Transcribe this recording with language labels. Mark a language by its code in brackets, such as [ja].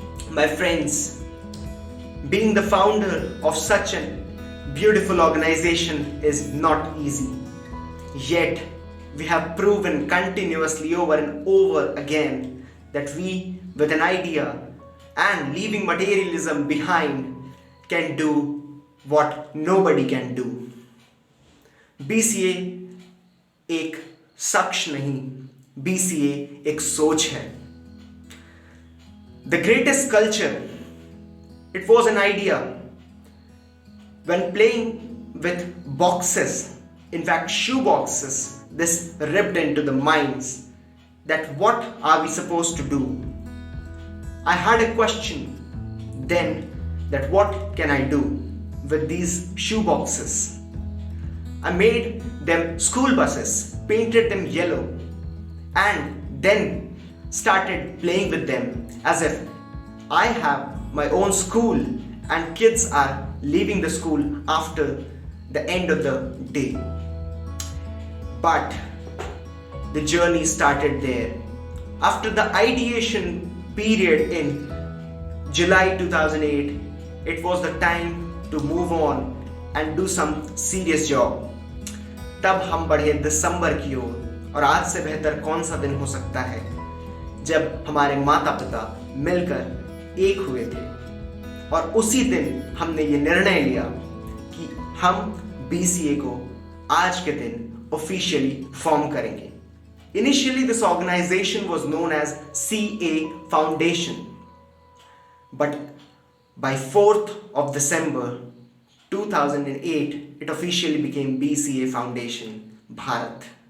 [en] My friends, being the founder of such a beautiful organization is not easy. Yet, we have proven continuously over and over again that we, with an idea and leaving materialism behind, can do what nobody can do. [hi] BCA एक शख्स नहीं, BCA एक सोच है. [en] The greatest culture, it was an idea. When playing with boxes, in fact shoe boxes, this ripped into the minds that what are we supposed to do? I had a question then that what can I do with these shoe boxes? I made them school buses, painted them yellow, and then started playing with them as if I have my own school and kids are leaving the school after the end of the day. But the journey started there. After the ideation period in July 2008, it was the time to move on and do some serious job. [hi] तब हम बढ़े दिसंबर की ओर, और आज से बेहतर कौन सा दिन हो सकता है जब हमारे माता पिता मिलकर एक हुए थे. और उसी दिन हमने ये निर्णय लिया कि हम BCA को आज के दिन ऑफिशियली फॉर्म करेंगे. [en] Initially this organization was known as CA Foundation, but by 4th of December 2008 it officially became BCA Foundation Bharat.